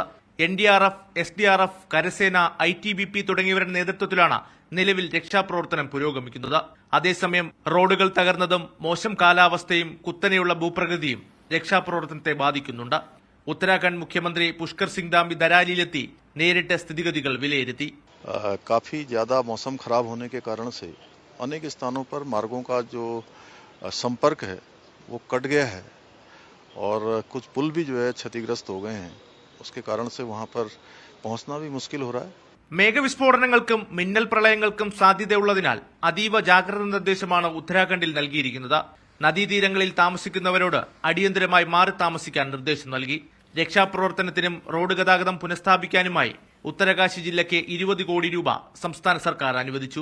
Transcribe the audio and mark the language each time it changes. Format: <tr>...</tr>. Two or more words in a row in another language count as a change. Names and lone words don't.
<ml>NDRF, SDRF, കരസേന, ITBP തുടങ്ങിയവരുടെ നേതൃത്വത്തിലാണ് നിലവിൽ രക്ഷാപ്രവർത്തനം പുരോഗമിക്കുന്നത്. അതേസമയം റോഡുകൾ തകർന്നതും മോശം കാലാവസ്ഥയും കുത്തനെയുള്ള ഭൂപ്രകൃതിയും രക്ഷാപ്രവർത്തനത്തെ ബാധിക്കുന്നുണ്ട്. ഉത്തരാഖണ്ഡ് മുഖ്യമന്ത്രി പുഷ്കർ സിംഗ് ധാമി ദരാലിയിലെത്തി നേരിട്ട് സ്ഥിതിഗതികൾ വിലയിരുത്തി.</ml> <hi>काफी ज्यादा मौसम खराब होने के कारण से अनेक स्थानों पर मार्गों का जो संपर्क है वो कट गया है और कुछ पुल भी जो है क्षतिग्रस्त हो गए हैं. उसके कारण से वहां पर पहुंचना भी मुश्किल हो रहा है.</hi> <ml>മേഘവിസ്ഫോടനങ്ങൾക്കും മിന്നൽ പ്രളയങ്ങൾക്കും സാധ്യതയുള്ളതിനാൽ അതീവ ജാഗ്രതാ നിർദ്ദേശമാണ് ഉത്തരാഖണ്ഡിൽ നൽകിയിരിക്കുന്നത്. നദീതീരങ്ങളിൽ താമസിക്കുന്നവരോട് അടിയന്തരമായി മാറി താമസിക്കാൻ നിർദ്ദേശം നൽകി. രക്ഷാപ്രവർത്തനത്തിനും റോഡ് ഗതാഗതം പുനഃസ്ഥാപിക്കാനുമായി ഉത്തരകാശി ജില്ലയ്ക്ക് 20 കോടി രൂപ സംസ്ഥാന സർക്കാർ അനുവദിച്ചു.</ml>